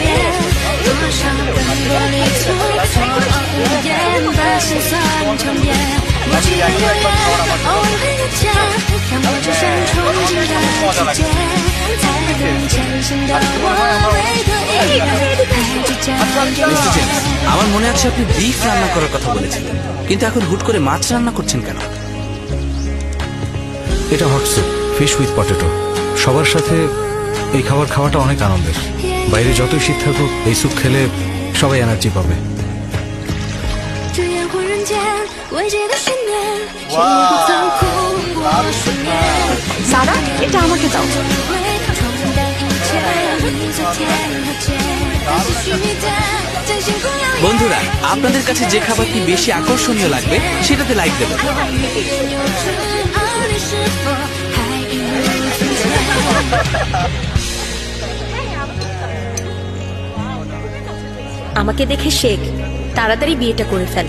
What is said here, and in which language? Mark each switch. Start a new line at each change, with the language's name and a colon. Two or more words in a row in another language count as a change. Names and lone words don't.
Chinese: 多少更多里蹉跎无言，把心酸沉淀。不期的流言，偶尔会遇见，让我只剩憧憬的季节。才更前行的我，为何依然还倔强着？
Bangla: মিস্টার জেমস, আমার মনে আছে আপনি বিফ রান্না করার কথা বলেছিলেন, কিন্তু এখন হুট করে মাছ রান্না করছেন কেন?
English: এটা hot soup, fish with potato.
Bangla: সবার সাথে এই খাবার খাওয়াটা অনেক আনন্দের। বাইরে যতই শীত থাকুক, এই স্যুপ খেলে সবাই এনার্জি পাবে।
Chinese: 这烟火人间，未解的悬念，谁不曾哭过失眠？
Bangla: সারা, এটা আমাকে দাও।
Chinese: 冲淡一切，你最甜和甜，但是虚的，真心不要演。
Bangla: বন্ধুরা, আপনাদের কাছে যে খাবারটি বেশি আকর্ষণীয় লাগবে সেটাতে লাইক দেবেন। আমাকে দেখে শেখ, তাড়াতাড়ি বিয়েটা করে ফেল।